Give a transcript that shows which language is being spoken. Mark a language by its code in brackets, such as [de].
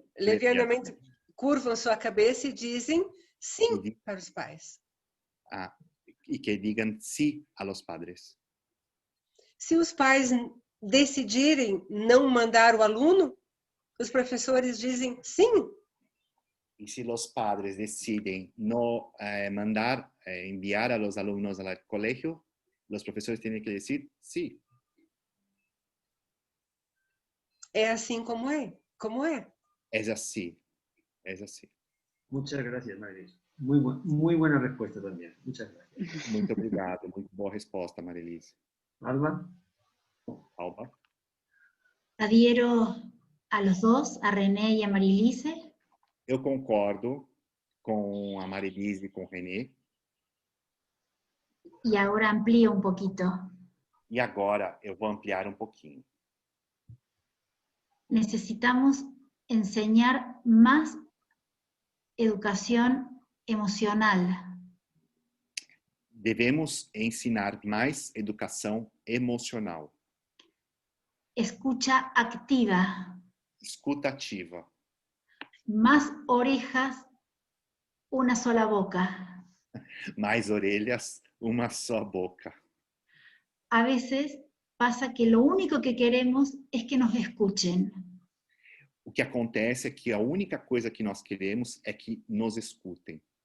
[pt] levianamente curvam sua cabeça e dizem sim para os pais. [es] y que digan sí a los padres. [pt] Se os pais decidirem não mandar o aluno, os professores dizem sim. [es] Y si los padres deciden no enviar a los alumnos al colegio, los profesores tienen que decir sí. [pt] É assim como é. Como é. [es] Es así. Es así. Muchas gracias, Marilis. Muy buena respuesta también. Muchas gracias. [pt] Muito obrigado. Muito boa resposta, Marilise. Alba. Alba. [es] Adhiero a los dos, a René y a Marilise. [pt] Eu concordo com a Marilise e com o René. [es] Y ahora amplío un poquito. [pt] E agora eu vou ampliar um pouquinho. [es] Necesitamos enseñar más educación emocional. [pt] Devemos ensinar mais educação emocional. [es] Escucha activa. [pt] Escuta ativa. [es] Más orejas, una sola boca. [pt] Mais orelhas, uma só boca. [es] A veces pasa que lo único que queremos es que nos escuchen. [pt] O que acontece é que a única coisa que nós queremos é que nos escutem.